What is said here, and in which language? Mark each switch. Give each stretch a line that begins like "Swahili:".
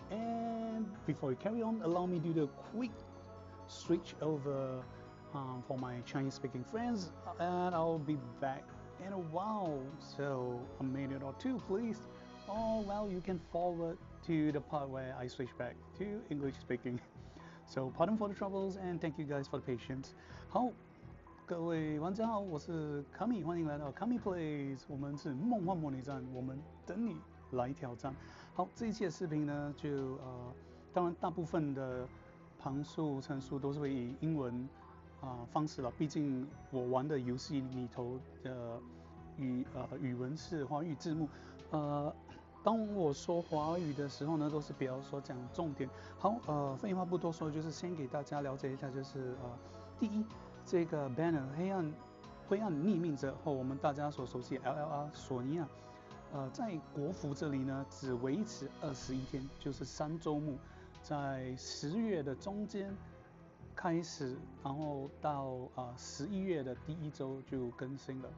English: And before we carry on, allow me to do the quick switch over for my Chinese speaking friends, and I'll be back in a while, so a minute or two please. Or well, you can forward to the part where I switch back to English speaking. So pardon for the troubles and thank you guys for the patience.
Chinese: 好，各位玩家好，我是卡米，欢迎来到卡米 Plays， 我们是梦幻模拟战，我们等你来挑战。好，这一期的视频呢，当然大部分的旁述陈述都是会以英文方式了，毕竟我玩的游戏里头的语文是华语字幕，当我说华语的时候呢，都是比较说讲重点。好，废话不多说，就是先给大家了解一下，就是第一，这个 banner 灰暗匿名者和我们大家所熟悉的 LLR 索尼娅，在国服这里呢，只维持21天，就是3周目，在10月的中间开始，然后到11月的第1周就更新了。